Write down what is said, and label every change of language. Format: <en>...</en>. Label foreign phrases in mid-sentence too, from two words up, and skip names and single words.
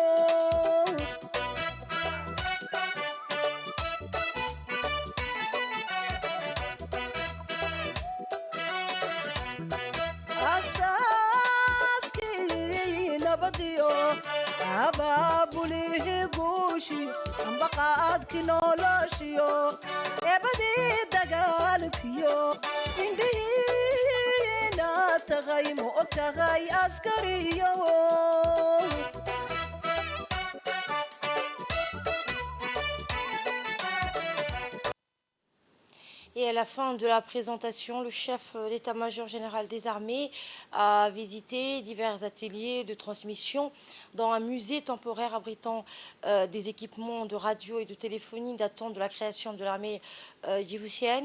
<so>asaaskii nabadiyo abaabulihii guushi ambaqaadkii noloshiyo eebadii dagaalkiyo indhihii tahay ma og tahay askariyo</so> <fr>Et à la fin de la présentation, le chef d'état-major général des armées a visité divers ateliers de transmission dans un musée temporaire abritant des équipements de radio et de téléphonie datant de la création de l'armée djiboutienne.</fr>